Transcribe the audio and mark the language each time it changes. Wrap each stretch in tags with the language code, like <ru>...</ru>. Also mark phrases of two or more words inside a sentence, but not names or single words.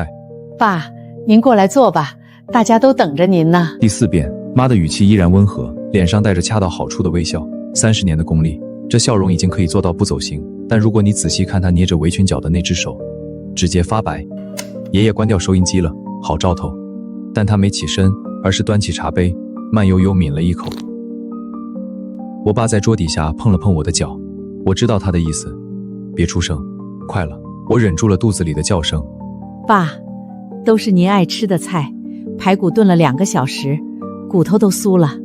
<zh>爸，您過來坐吧，大家都等着您呢。第4遍，媽的語氣依然溫和，臉上帶着恰到好處的微笑。30年的功力，這笑容已經可以做到不走形，但如果你仔細看她捏着圍裙角的那隻手，指節發白。爺爺關掉收音機了，好兆頭。但他沒起身，而是端起茶杯，慢悠悠抿了一口。我爸在桌底下碰了碰我的腳，我知道他的意思，別出聲，快了。我忍住了肚子裡的叫聲。爸，都是您愛吃的菜，排骨燉了2個小時，骨頭都酥了。</zh>